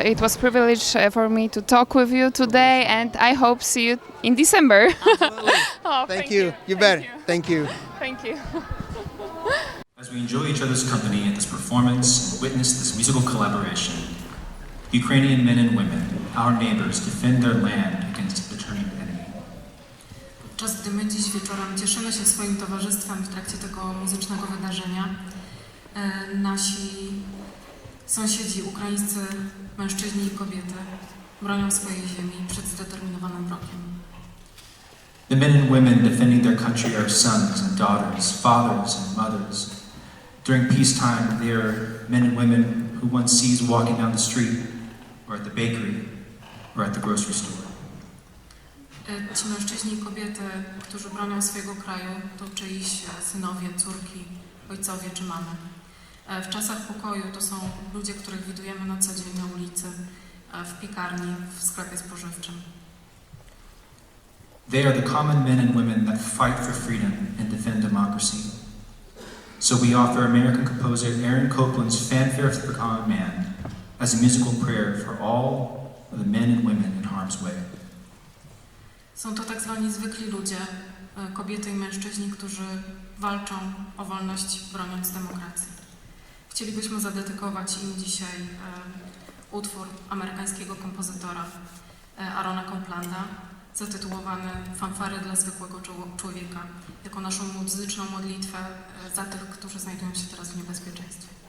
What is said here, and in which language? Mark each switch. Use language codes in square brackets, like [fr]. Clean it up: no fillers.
[en] It was a privilege for me to talk with you today, and I hope see you in December. Oh, Thank you. You bet. Thank you. Thank you. As we enjoy each other's company at this performance and witness this musical collaboration, Ukrainian men and women, our neighbors, defend their land against the turning enemy. [pl] Podczas gdy my dziś wieczorem cieszymy się swoim towarzystwem w trakcie tego muzycznego wydarzenia, nasi sąsiedzi, ukraińscy mężczyźni i kobiety bronią swojej ziemi przed zdeterminowanym wrogiem. [en] The men and women defending their country are sons and daughters, fathers and mothers. During peacetime, they are men and women who one sees walking down the street, or at the bakery, or at the grocery store. [pl] Ci mężczyźni i kobiety, którzy bronią swojego kraju, to czyjś synowie, córki, ojcowie czy mamy. W czasach pokoju to są ludzie, których widujemy na co dzień na ulicy, w piekarni, w sklepie spożywczym. [en] They are the common men and women that fight for freedom and defend democracy. So we offer American composer Aaron Copland's Fanfare for the Common Man as a musical prayer for all of the men and women in harm's way. [pl] Są to tak zwani zwykli ludzie, kobiety i mężczyźni, którzy walczą o wolność, broniąc demokracji. Chcielibyśmy zadedykować im dzisiaj utwór amerykańskiego kompozytora Aarona Coplanda zatytułowany Fanfary dla zwykłego człowieka, jako naszą muzyczną modlitwę za tych, którzy znajdują się teraz w niebezpieczeństwie.